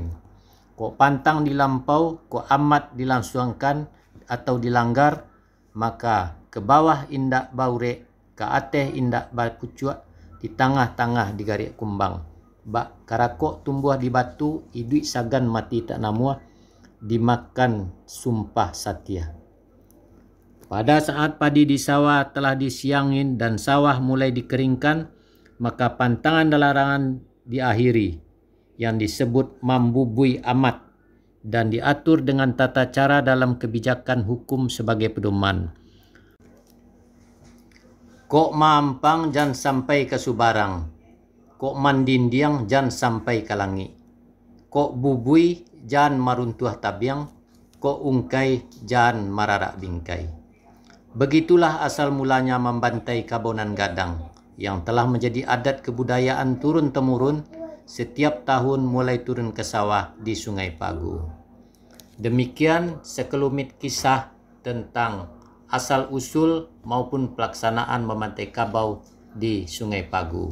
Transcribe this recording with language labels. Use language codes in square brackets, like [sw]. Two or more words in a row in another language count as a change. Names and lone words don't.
[min] Kok pantang dilampau, kok amat dilangsungkan atau dilanggar, maka ke bawah indak baurek, ke atas indak bapucuak, di tengah-tengah digarik kumbang. Bak karakok tumbuh di batu, iduit sagan mati tak namuah, dimakan sumpah satya. [id] Pada saat padi di sawah telah disiangin dan sawah mulai dikeringkan, maka pantangan dan larangan diakhiri yang disebut membubui amat dan diatur dengan tata cara dalam kebijakan hukum sebagai pedoman. [min] Kok mampang jan sampai ke subarang, kok mandindiang jan sampai ke langit, kok bubui jan maruntuh tabiang, kok ungkai jan mararak bingkai. [id] Begitulah asal mulanya membantai Kabonan Gadang yang telah menjadi adat kebudayaan turun-temurun setiap tahun mulai turun ke sawah di Sungai Pagu. Demikian sekelumit kisah tentang asal-usul maupun pelaksanaan membantai kabau di Sungai Pagu.